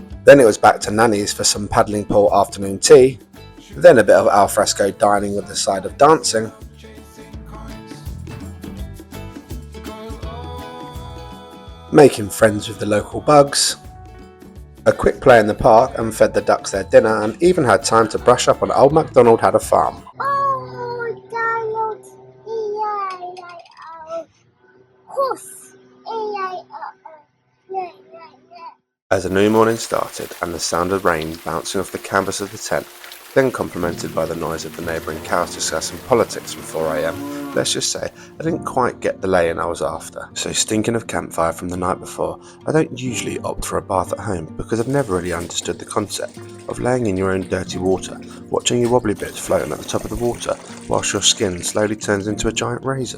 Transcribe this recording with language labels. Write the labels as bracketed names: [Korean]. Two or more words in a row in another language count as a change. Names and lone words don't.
[English] Then it was back to Nanny's for some paddling pool afternoon tea, then a bit of alfresco dining with the side of dancing, making friends with the local bugs, a quick play in the park and fed the ducks their dinner, and even had time to brush up on Old MacDonald Had a Farm. Oh, Donald. E-I-I-O. Horse. E-I-O-O. As a new morning started and the sound of rain bouncing off the canvas of the tent, then complemented by the noise of the neighbouring cows discussing politics from 4 AM, let's just say I didn't quite get the lay-in I was after. So stinking of campfire from the night before, I don't usually opt for a bath at home because I've never really understood the concept of laying in your own dirty water, watching your wobbly bits floating at the top of the water whilst your skin slowly turns into a giant raisin.